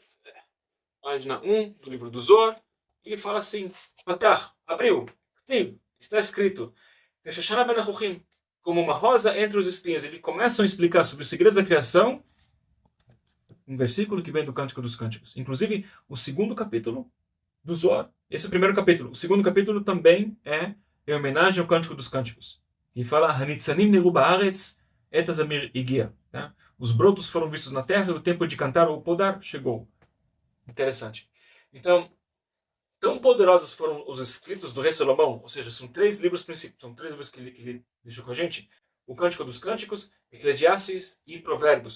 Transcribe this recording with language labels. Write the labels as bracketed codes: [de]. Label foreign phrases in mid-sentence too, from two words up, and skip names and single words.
[pt] Página 1 do livro do Zohar, ele fala assim: Patar, abriu, está escrito, [he] Shoshana Ben Achochim, [pt] como uma rosa entre os espinhos. Eles começam a explicar sobre os segredos da criação, um versículo que vem do Cântico dos Cânticos. Inclusive, o segundo capítulo do Zohar, esse é o primeiro capítulo. O segundo capítulo também é em homenagem ao Cântico dos Cânticos. E fala, [he] Hanitzanim neru ba'aretz et azamir igia. [pt] Os brotos foram vistos na terra e o tempo de cantar ou podar chegou. Interessante. Então, tão poderosos foram os escritos do rei Salomão, ou seja, são três livros princípios, são três livros que ele deixou com a gente: o Cântico dos Cânticos, Eclesiastes e Provérbios.